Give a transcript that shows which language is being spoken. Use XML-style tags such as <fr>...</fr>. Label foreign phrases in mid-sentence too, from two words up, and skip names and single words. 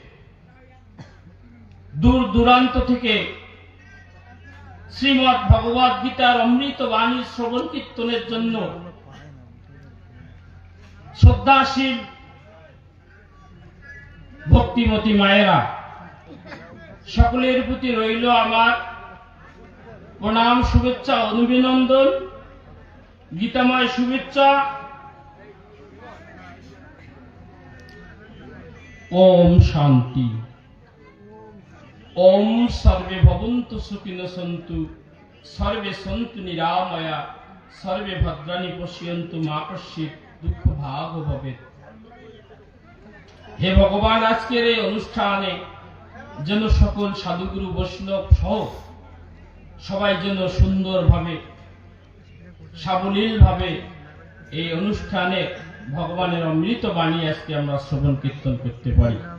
<bn>দূর দূরান্ত থেকে শ্রীমদ্ ভগবদ গীতার অমৃত বাণী শ্রবণ কীর্তনের জন্য শ্রদ্ধাশীল ভক্তিমতী মায়েরা, সকলের প্রতি রইল আমার প্রণাম, শুভেচ্ছা, অভিনন্দন, গীতাময় শুভেচ্ছা। ওম শান্তি।</bn> <sa>ওম সর্বে ভবন্তু সুখিনো সন্তু, সর্বে সন্তু নিরাময়া, সর্বে ভদ্রাণি পশ্যন্তু মা কশ্চিৎ দুঃখ ভাগ ভবেৎ।</sa> <bn>হে ভগবান, আজকের এই অনুষ্ঠানে যেন সকল সাধুগুরু বৈষ্ণব সহ সবাই যেন সুন্দরভাবে সাবলীল ভাবে এই অনুষ্ঠানে ভগবানের অমৃত বাণী আজকে আমরা শ্রবণ কীর্তন করতে পারি।</bn>